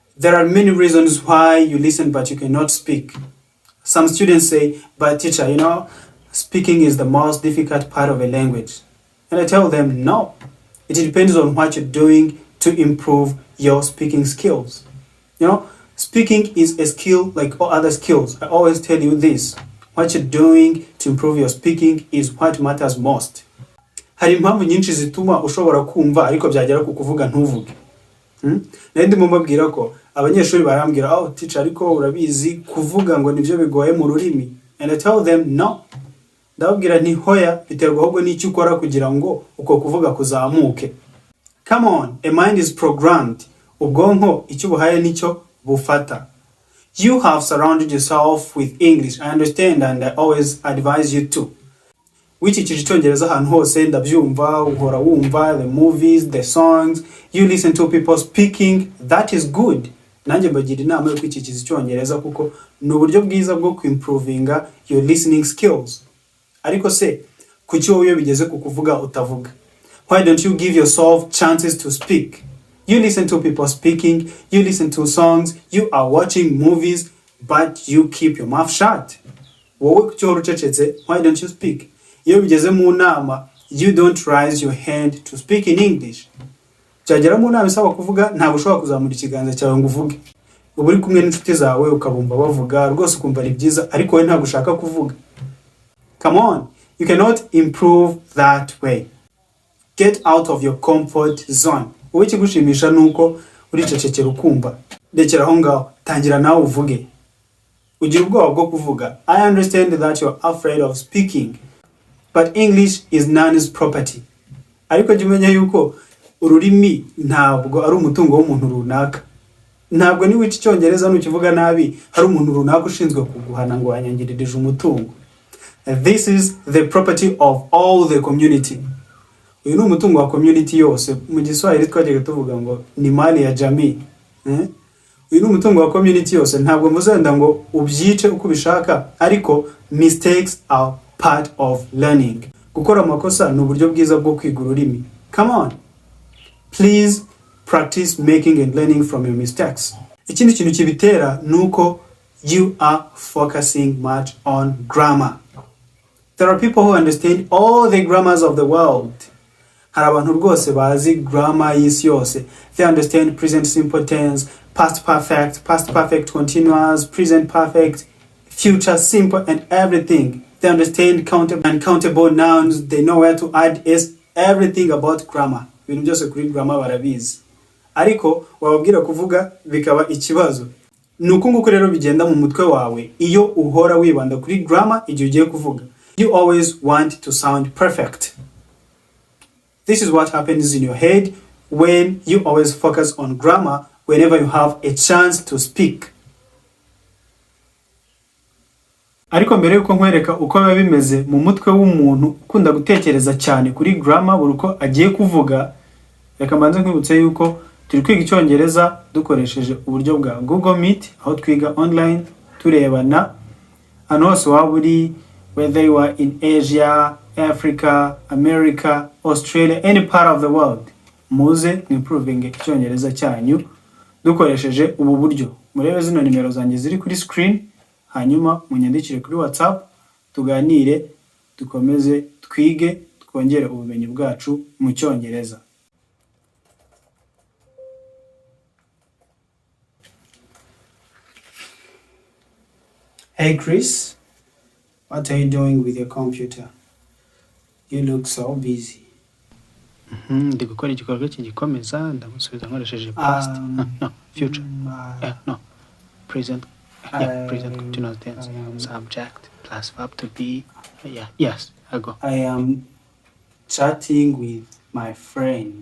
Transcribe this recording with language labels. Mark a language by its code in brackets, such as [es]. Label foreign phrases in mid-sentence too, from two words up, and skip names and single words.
[en] There are many reasons why you listen but you cannot speak. Some students say, but teacher, speaking is the most difficult part of a language. And I tell them, no. It depends on what you're doing to improve your speaking skills. Speaking is a skill like all other skills. I always tell you this. What you're doing to improve your speaking is what matters most. [rw] Hari impamvu nyinshi zituma ushobora kumva ariko byagera ku kuvuga ntuvuge. Nandi mubabwira ko abanyeshuri barambwira, teacher, ariko urabizi kuvuga ngo nibyo bigoye mu rurimi. [en] And I tell them, no. [rw] Ndababwira nti hoya biterwa ahubwo n'icyo ukora kugira ngo uko kuvuga kuzamuke. [en] Come on, a mind is programmed. [rw] Ubwonko icyo buhaye nicyo bufata. [en] You have surrounded yourself with English. I understand and I always advise you to. [rw] Wicikije Icyongereza ahantu hose ndabyumva, uhora wumva [en] the movies, the songs, you listen to people speaking, that is good. [rw] Nanjye mbagira inama yo kwikikiza Icyongereza kuko ni uburyo bwiza bwo kuimprovinga [en] your listening skills. [rw] Ariko se kuki wowe bigeze ku kuvuga utavuga? [en] Why don't you give yourself chances to speak? You listen to people speaking, you listen to songs, you are watching movies, but you keep your mouth shut. [rw] Wowe kuki urucecetse? [en] Why don't you speak? [rw] Iyo bigeze mu nama, [en] you don't raise your hand to speak in English. [rw] Cyagera mu nama isaba kuvuga ntabwo ushobora kuzamura ikiganza cyawe ngo uvuge. Ubu uri kumwe n'inshuti zawe ukabumva bavuga rwose ukumva ari byiza ariko wowe ntabwo ushaka kuvuga. [en] Come on, you cannot improve that way. Get out of your comfort zone. [rw] Wowe kigushimisha nuko uricecekera ukumva. Rekera aho ngaho, tangira nawe uvuge. Ugira ubwoba bwo kuvuga. [en] I understand that you're afraid of speaking. But English is none's property. [rw] Ariko jumenya yuko ururimi ntabwo ari umutungo w'umuntu runaka. Ntabwo ni wici Icyongereza nukivuga nabi hari umuntu runaka ushinzwe kuguhana ngo wanyangirije umutungo. [en] This is the property of all the community. [rw] Uyu ni umutungo wa community yose. Mu Giswahili twajyaga tuvuga ngo [sw] ni mali ya jamii. [rw] Uyu ni umutungo wa community yose. Ntabwo muzenda ngo ubyice uko bishaka ariko [en] mistakes are part of learning. [rw] Gukora amakosa ni uburyo bwiza bwo kwiga ururimi. [en] Come on. Please practice making and learning from your mistakes. [rw] Ikindi kintu kibitera nuko [en] you are focusing much on grammar. There are people who understand all the grammars of the world. [rw] Hari abantu rwose bazi grammar y'isi yose. [en] They understand present simple tense, past perfect continuous, present perfect, future simple and everything. They understand countable and countable nouns. They know where to add s. Everything about grammar. [rw] Ibintu byose kuri grammar barabizi. Ariko wababwira kuvuga bikaba ikibazo. Nuko nguko rero bigenda mu mutwe wawe iyo uhora wibanda kuri grammar igihe ugiye kuvuga. [en] You always want to sound perfect. This is what happens in your head when you always focus on grammar whenever you have a chance to speak. [rw] Ariko mbere yuko nkwereka uko biba bimeze mu mutwe w'umuntu ukunda gutekereza cyane kuri grammar buri uko agiye kuvuga, reka mbanze nkwibutse yuko turi kwiga Icyongereza dukoresheje uburyo bwa Google Meet aho twiga online turebana ahantu hose waba uri, [en] whether you are in Asia, Africa, America, Australia, any part of the world. [rw] Muze improving Icyongereza cyanyu dukoresheje ubu buryo. Murebe zino nimero zanjye ziri kuri screen, hanyuma munyandikire kuri WhatsApp tuganire dukomeze twige twongere ubumenyi bwacu mu Cyongereza. [en] Hey Chris, what are you doing with your computer? You look so busy. [rw] Ndi gukora igikorwa kigikomeza ndamusubiza nkoresheje past. [en] No, future. No. Present. Present continuous tense. Subject plus verb to be. Yes, I go. I am chatting with my friend.